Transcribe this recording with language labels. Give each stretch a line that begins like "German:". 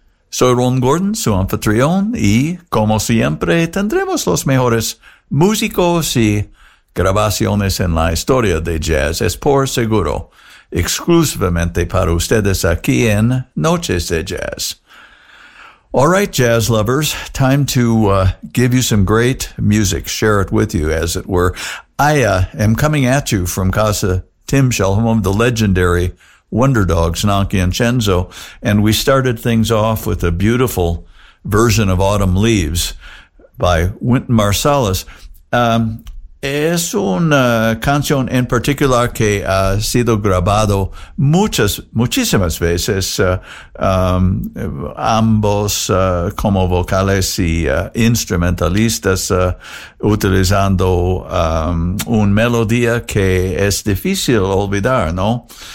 Spanish: Soy Ron Gordon, su anfitrión, y como siempre tendremos los mejores músicos y grabaciones en la historia de jazz, es por seguro, exclusivamente para ustedes aquí en Noches de Jazz.
English: All right, jazz lovers, time to give you some great music, share it with you, as it were. I am coming at you from Casa Tim Shell, home of the legendary Wonder Dogs, Nonky and Chenzo, and we started things off with a beautiful version of Autumn Leaves by Wynton Marsalis.
Spanish: Es una canción en particular que ha sido grabado muchísimas veces, ambos como vocales y instrumentalistas, utilizando una melodía que es difícil olvidar, ¿no?